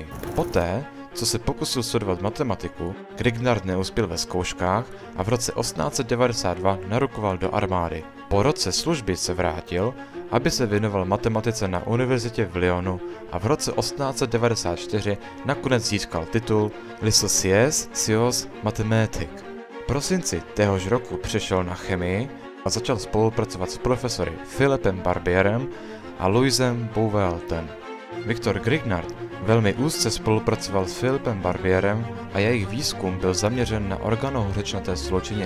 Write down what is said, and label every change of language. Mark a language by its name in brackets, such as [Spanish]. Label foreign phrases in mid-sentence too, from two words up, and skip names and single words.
[Czech] Poté, co se pokusil studovat matematiku, Grignard neuspěl ve zkouškách a v roce 1892 narukoval do armády. Po roce služby se vrátil, aby se věnoval matematice na univerzitě v Lyonu a v roce 1894 nakonec získal titul [French] Licencié sciences mathématiques. [Czech] V prosinci téhož roku přešel na chemii a začal spolupracovat s profesory Philippem Barbierem a Louisem Bouveltem. Victor Grignard velmi úzce spolupracoval s Philipem Barbierem a jejich výzkum byl zaměřen na organohořečnaté sloučeniny.